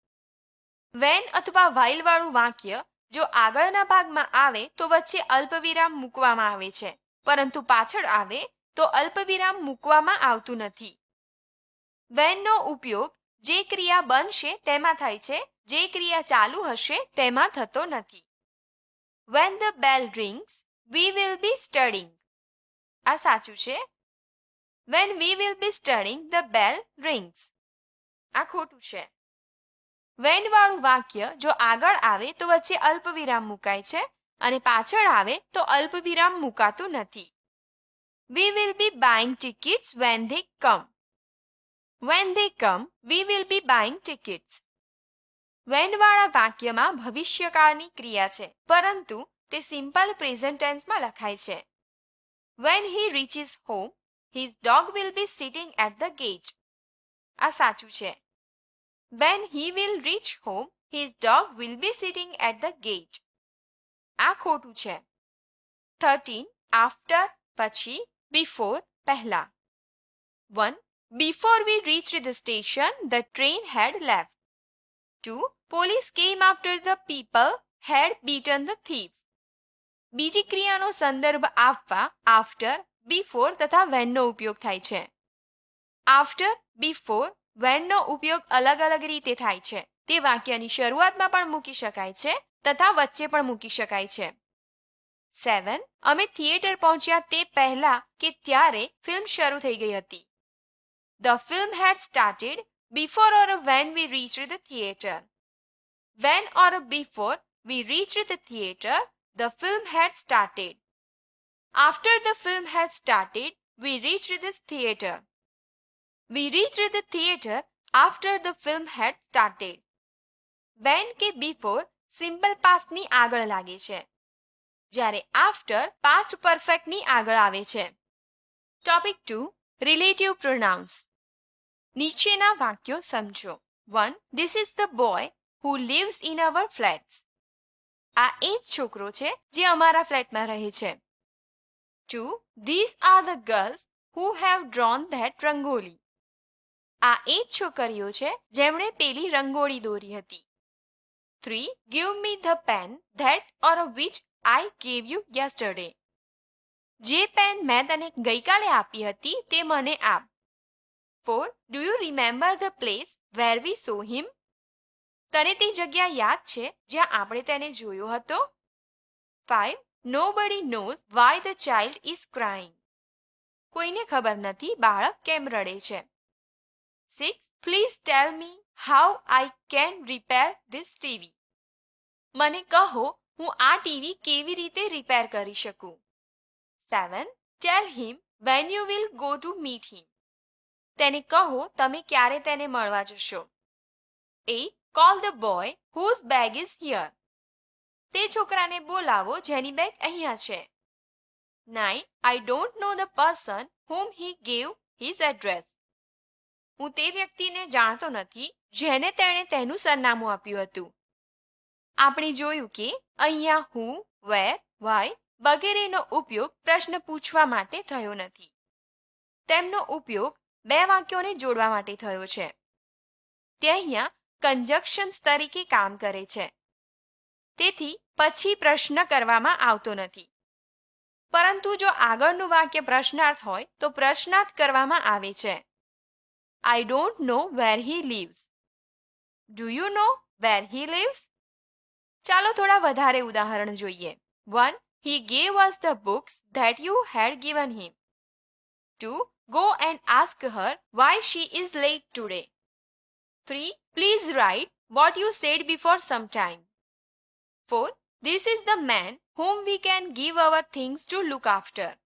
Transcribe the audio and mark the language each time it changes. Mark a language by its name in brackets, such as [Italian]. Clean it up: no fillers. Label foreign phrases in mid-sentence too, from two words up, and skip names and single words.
[Gujarati] વેન અથવા વાઇલ વાળું વાક્ય જો આગળના ભાગમાં આવે તો વચ્ચે અલ્પવિરામ મૂકવામાં આવે છે, પરંતુ પાછળ આવે તો અલ્પવિરામ મૂકવામાં આવતું નથી. વેનનો ઉપયોગ જે ક્રિયા બનશે તેમાં થાય છે, જે ક્રિયા ચાલુ હશે તેમાં થતો નથી. [English] When the bell rings, we will be studying. [Gujarati] આ સાચું છે. [English] When we will be studying, the bell rings. [Gujarati] આ ખોટું છે. વેન વાળું વાક્ય જો આગળ આવે તો વચ્ચે અલ્પવિરામ મુકાય છે અને પાછળ આવે તો અલ્પવિરામ મુકાતું નથી. [English] We will be buying tickets when they come. When they come, we will be buying tickets. [Gujarati] વેન વાળા વાક્યમાં ભવિષ્યકાળની ક્રિયા છે, પરંતુ તે [English] simple present tense-માં [Gujarati] લખાય છે. [English] When he reaches home, his dog will be sitting at the gate. [Gujarati] આ સાચું છે. [English] When he will reach home, his dog will be sitting at the gate. [Gujarati] આ ખોટું છે. 13. After પછી, before પહેલા. 1. [English] Before we reached the station, the train had left. 2. Police came after the people had beaten the thief. [Gujarati] બીજી ક્રિયાનો સંદર્ભ આપવા [English] after, before [Gujarati] તથા whenનો ઉપયોગ થાય છે. [English] After, before, [Gujarati] whenનો ઉપયોગ અલગ અલગ રીતે થાય છે. તે વાક્યની શરૂઆતમાં પણ મૂકી શકાય છે તથા વચ્ચે પણ મૂકી શકાય છે. 7. અમે થિયેટર પહોંચ્યા તે પહેલા કે ત્યારે ફિલ્મ શરૂ થઈ ગઈ હતી. [English] The film had started before or when we reached the theater. When or before we reached the theater, the film had started. After the film had started, we reached the theater. We reached the theater after the film had started. [Gujarati] When કે before [English] simple past-ની [Gujarati] આગળ લાગે છે, જ્યારે after [English] past perfect-ની [Gujarati] આગળ આવે છે. ટોપિક 2. [English] relative pronouns. [Gujarati] નીચેના વાક્યો સમજો. 1. [English] This is the boy who lives in our flats. [Gujarati] આ એ જ છોકરો છે જે અમારા ફ્લેટમાં રહે છે. 2. [English] These are the girls who have drawn that રંગોલી. [Gujarati] આ એ જ છોકરીઓ છે જેમણે પેલી રંગોળી દોરી હતી. 3. [English] Give me the pen that or which I gave you yesterday. [Gujarati] જે પેન મેં તને ગઈકાલે આપી હતી તે મને આપ. 4. [English] Do you remember the place where we saw him? [Gujarati] તને તે જગ્યા યાદ છે જ્યાં આપણે તેને જોયો હતો? 5. [English] Nobody knows why the child is crying. [Gujarati] કોઈને ખબર નથી બાળક કેમ રડે છે. 6. [English] Please tell me how I can repair this TV. [Gujarati] મને કહો હું આ ટીવી કેવી રીતે રિપેર કરી શકું. 7. [English] Tell him when you will go to meet him. [Gujarati] તેને કહો તમે ક્યારે તેને મળવા જશો. 8. [English] Call the boy whose bag is here. [Gujarati] તે છોકરાને બોલાવો જેની બેગ અહીંયા છે. 9. [English] I don't know the person whom he gave his address. [Gujarati] હું તે વ્યક્તિને જાણતો નથી જેને તેણે તેનું સરનામું આપ્યું હતું. આપણે જોયું કે અહીંયા [English] how, where, why [Gujarati] વગેરેનો ઉપયોગ પ્રશ્ન પૂછવા માટે થયો નથી. તેમનો ઉપયોગ બે વાક્યોને જોડવા માટે થયો છે. તે અહીંયા કંજક્શન્સ તરીકે કામ કરે છે. તેથી પછી પ્રશ્ન કરવામાં આવતો નથી. પરંતુ જો આગળનું વાક્ય પ્રશ્નાર્થ હોય તો પ્રશ્નાર્થ કરવામાં આવે છે. [English] I don't know where he lives. Do you know where he lives? [Gujarati] ચાલો થોડા વધારે ઉદાહરણ જોઈએ. 1. [English] He gave us the books that you had given him. 2. Go and ask her why she is late today. 3. Please write what you said before some time. 4. This is the man whom we can give our things to look after.